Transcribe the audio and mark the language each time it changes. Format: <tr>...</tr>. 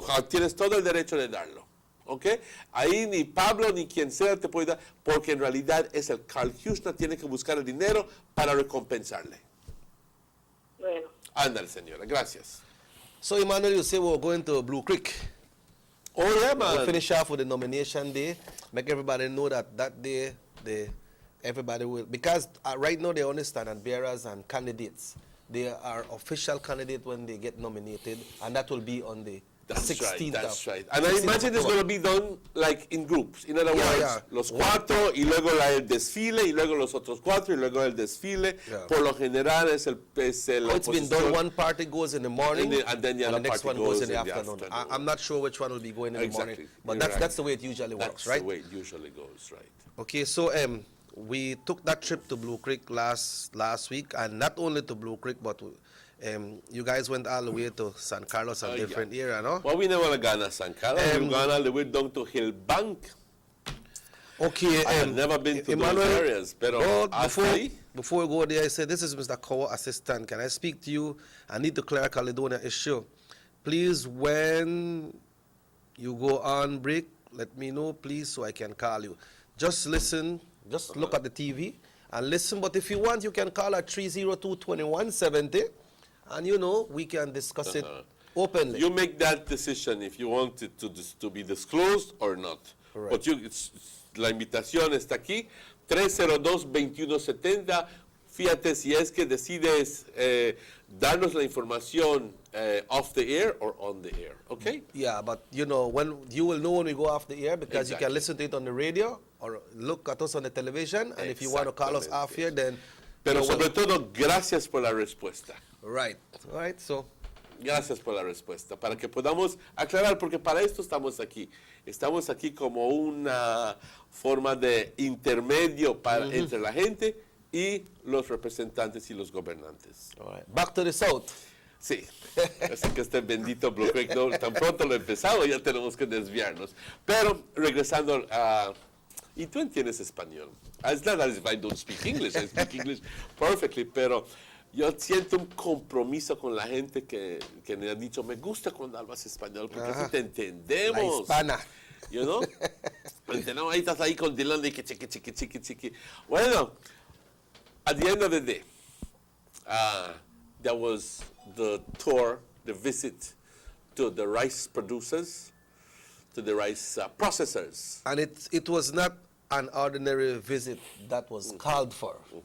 <es>Tienes todo el derecho de darlo, ¿ok? Ahí ni Pablo ni quien sea te puede dar, porque en realidad es el Carl Kirchner, tiene que buscar el dinero para recompensarle. Bueno. Ándale, señora, gracias.</es> <en>So, Emmanuel, you say we're going to Blue Creek. Oh, yeah, man. We'll finish off with the nomination day. Make everybody know that day, everybody will, because right now they only stand on bearers and candidates. They are official candidates when they get nominated, and that will be on the 16th. That's right. And I imagine it's going to be done like in groups. In other words,</en> <es>los cuatro, y luego el desfile, y luego los otros cuatro, y luego el desfile. Por lo general es el</es> <en>it's been done, one party goes in the morning, and then the next one goes in the afternoon. I'm not sure which one will be going in the morning, but that's the way it usually works, right? That's the way it usually goes, right. Okay, so we took that trip to Blue Creek last week, and not only to Blue Creek, but you guys went all the way to San Carlos and different area, no? Well, we never gone San Carlos. We've gone all the way down to Hillbank. Okay. I've never been to those areas, pero before we go there, I said, this is Mr. Cowo, assistant. Can I speak to you? I need to clear a Caledonia issue. Please, when you go on break, let me know, please, so I can call you. Just listen, just look at the TV and listen. But if you want, you can call at 302-2170. And, we can discuss it openly. You make that decision if you want it to be disclosed or not. Right.</en> <es>But la invitación está aquí, 302-2170. Fíjate si es que decides darnos la información</es> <en>off the air or on the air, okay? Yeah, but when you will know when we go off the air, because you can listen to it on the radio or look at us on the television, and if you want to call us off here, then...</en> <es>Pero sobre todo, gracias por la respuesta.</es> <en>Right, all right, so...</en> <es>Gracias por la respuesta, para que podamos aclarar, porque para esto estamos aquí. Estamos aquí como una forma de intermedio entre la gente y los representantes y los gobernantes.</es> <en>All right. Back to the south.</en> <es>Sí, así que este bendito Blue Creek, tan pronto lo he empezado, ya tenemos que desviarnos. Pero regresando a... Y tú entiendes español.</es> <en>It's not as if I don't speak English, I speak English perfectly,</en> <es>pero yo siento un compromiso con la gente que me ha dicho, me gusta cuando hablas español, porque así te entendemos. La hispana.</es> <en>You know?</en> <es>Entendemos, ahí estás ahí con Dylan y que chiqui.</es> <en>Bueno, at the end of the day, there was the tour, the visit to the rice producers, to the rice processors. And it was not an ordinary visit that was called for.</en>